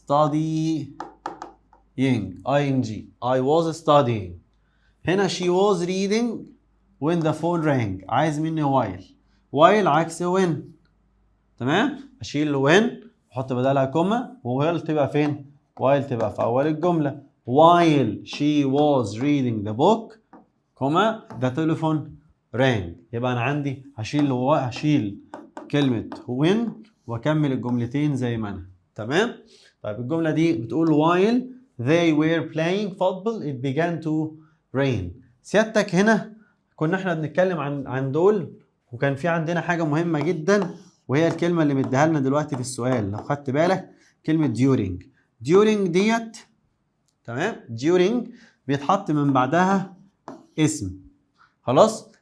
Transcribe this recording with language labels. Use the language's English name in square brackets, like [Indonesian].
[English] ing. I was studying. [Arabic] هنا [English] she was reading when the phone rang. [Arabic] عايز مني while عكس when. تمام؟ اشيل when واحط بدلها كوما، وwhile تبقى فين؟ while تبقى في اول الجملة. [English] while she was reading the book comma the telephone rang. [Arabic] يبقى انا عندي هشيل كلمة when واكمل الجملتين زي ما انا. تمام؟ طيب الجملة دي بتقول [English] while they were playing football it began to rain. [Arabic] سيادتك هنا كنا احنا بنتكلم عن دول، وكان في عندنا حاجة مهمة جدا، وهي الكلمة اللي مديها لنا دلوقتي في السؤال. لو خدت بالك كلمة during ديت، تمام؟ during بيتحط من بعدها اسم، خلاص.